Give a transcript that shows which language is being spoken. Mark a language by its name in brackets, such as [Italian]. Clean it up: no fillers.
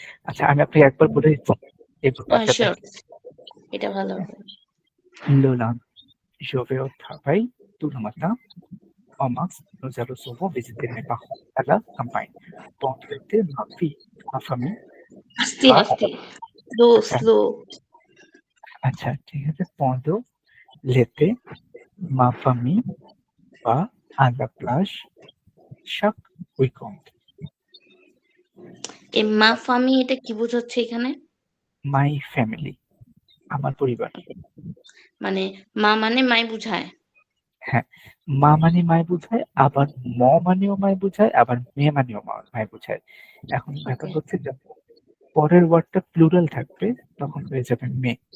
[Bangla] আচ্ছা আমি আপনাকে একবার বলে দিচ্ছি, এরপর বাচ্চা Sure. এটা ভালো হবে। [French] Le lundi, je vais au travail tout le matin. En mars, nous allons souvent visiter mes parents à la campagne. Pendant l'été, ma famille [Bangla] আস্তে [French] va [Bangla] আস্তে। Slow slow. আচ্ছা ঠিক আছে। [French] Pendant l'été, ma famille va à la plage chaque week-end. [Bangla] এই মা ফামি এটা কি বোঝাচ্ছে এখানে? [English] My family, [Bangla] আমার পরিবার। মানে মা মানে মাই বুঝায়। হ্যাঁ, মা মানে মায় বুঝায়, আবার ম মানেও মায় বুঝায়, আবার মেয়ে মানেও মায় বুঝায়। এখন ব্যাপার হচ্ছে যখন পরের ওয়ার্ডটা প্লুরাল থাকবে তখন হয়ে যাবে মে।